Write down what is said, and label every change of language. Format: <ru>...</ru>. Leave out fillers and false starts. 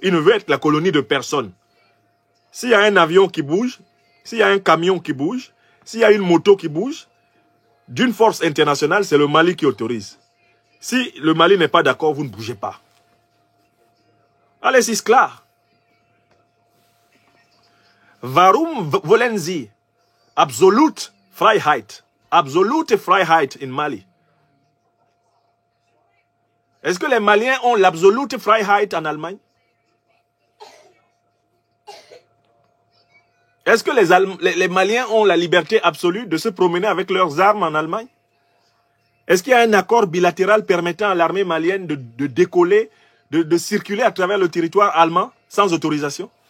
<fr>Il ne veut être la colonie de personne. S'il y a un avion qui bouge, s'il y a un camion qui bouge, s'il y a une moto qui bouge, d'une force internationale, c'est le Mali qui autorise. Si le Mali n'est pas d'accord, vous ne bougez pas. Allez, c'est clair.</fr> <de>Warum wollen Sie absolute Freiheit? Absolute Freiheit in Mali.</de> <fr>Est-ce que les Maliens ont l'</fr> <de>absolute Freiheit</de> <fr>en Allemagne? Est-ce que les Maliens ont la liberté absolue de se promener avec leurs armes en Allemagne? Est-ce qu'il y a un accord bilatéral permettant à l'armée malienne de décoller, de circuler à travers le territoire allemand sans autorisation?</fr>